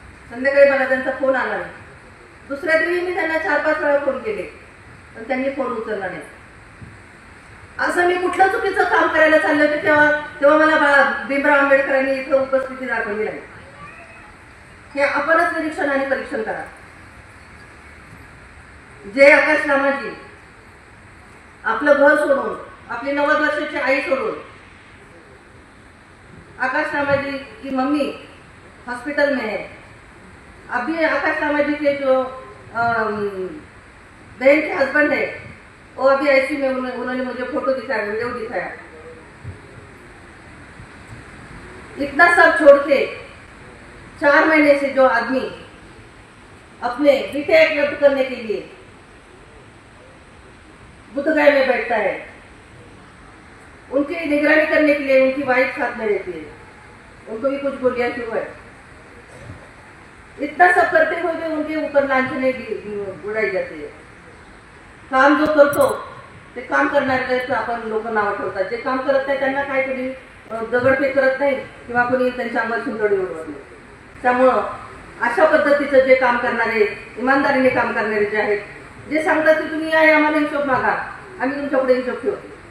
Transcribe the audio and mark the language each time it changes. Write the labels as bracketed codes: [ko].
[mr] संध्याकाळी मला त्यांचा फोन आला नाही. दुसऱ्या दिवशी मी त्यांना 4-5 वेळा फोन केले, पण त्यांनी फोन उचलला नाही. असं मी कुठलं चुकीचं काम करायला चालले होते तेव्हा मला भीमराव आंबेडकरांनी इथं उपस्थिती दाखवली नाही. हे आपणच निरीक्षण आणि परीक्षण करा. जे आकाश लामाजी आपलं घर सोडून, आपली 90 वर्षाची आई सोडून, [hi] आकाश लामाजी की मम्मी हॉस्पिटल में है, अभी आकाश लामाजी के जो बहन के हस्बैंड है वो अभी आईसीयू में, उन्होंने मुझे फोटो दिखाया, वीडियो दिखाया. इतना सब छोड़ के 4 महीने से जो आदमी अपने बीटी एक्ट रद्द करने के लिए बुद्धगया में बैठता है, उनकी निगरानी करने के लिए उनकी वाइफ साथ में रहती है, उनको भी कुछ गोलियां क्यों है. इतना सब करते हुए भी उनके ऊपर लांछने उड़ाई जाती है. [mr] काम जो करतो ते काम करणाऱ्याचं आपण लोक नाव ठेवतात. जे काम करत नाही त्यांना काय कोणी दगडफेक करत नाही किंवा कोणी त्यांच्या अंगावर शिंतोडी उडवत नाही. त्यामुळं अशा पद्धतीचं जे काम करणारे, इमानदारीने काम करणारे जे आहेत, जे सांगतात की तुम्ही या आम्हाला हिशोब मागा, आम्ही तुमच्या पुढे हिशोब ठेवतो.